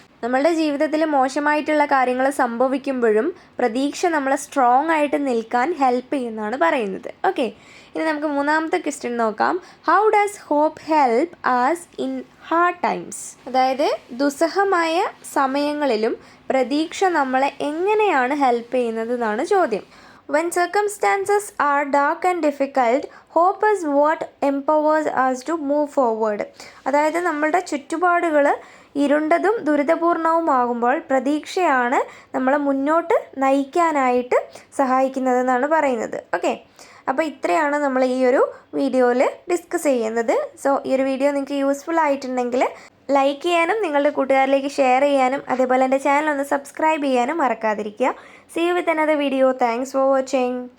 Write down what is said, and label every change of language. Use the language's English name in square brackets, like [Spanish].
[Malayalam] നമ്മളുടെ ജീവിതത്തിൽ മോശമായിട്ടുള്ള കാര്യങ്ങൾ സംഭവിക്കുമ്പോഴും പ്രതീക്ഷ നമ്മളെ സ്ട്രോങ് ആയിട്ട് നിൽക്കാൻ ഹെൽപ്പ് ചെയ്യുന്നതാണ് പറയുന്നത്. ഓക്കെ, ഇനി നമുക്ക് മൂന്നാമത്തെ ക്വസ്റ്റ്യൻ നോക്കാം. [English] How does hope help us in hard times? [Malayalam] അതായത് ദുസ്സഹമായ സമയങ്ങളിലും പ്രതീക്ഷ നമ്മളെ എങ്ങനെയാണ് ഹെൽപ്പ് ചെയ്യുന്നത് എന്നാണ് ചോദ്യം. [English] When circumstances are dark and difficult, hope is what empowers us to move forward. [Malayalam] അതായത് നമ്മളുടെ ചുറ്റുപാടുകൾ ഇരുണ്ടതും ദുരിതപൂർണവുമാകുമ്പോൾ പ്രതീക്ഷയാണ് നമ്മളെ മുന്നോട്ട് നയിക്കാനായിട്ട് സഹായിക്കുന്നതെന്നാണ് പറയുന്നത്. ഓക്കെ, അപ്പോൾ ഇത്രയാണ് നമ്മൾ ഈ ഒരു വീഡിയോയിൽ ഡിസ്കസ് ചെയ്യുന്നത്. സോ ഈ ഒരു വീഡിയോ നിങ്ങൾക്ക് യൂസ്ഫുൾ ആയിട്ടുണ്ടെങ്കിൽ ലൈക്ക് ചെയ്യാനും നിങ്ങളുടെ കൂട്ടുകാരിലേക്ക് ഷെയർ ചെയ്യാനും അതേപോലെ എൻ്റെ ചാനൽ ഒന്ന് സബ്സ്ക്രൈബ് ചെയ്യാനും മറക്കാതിരിക്കുക. [English] See you with another video. Thanks for watching.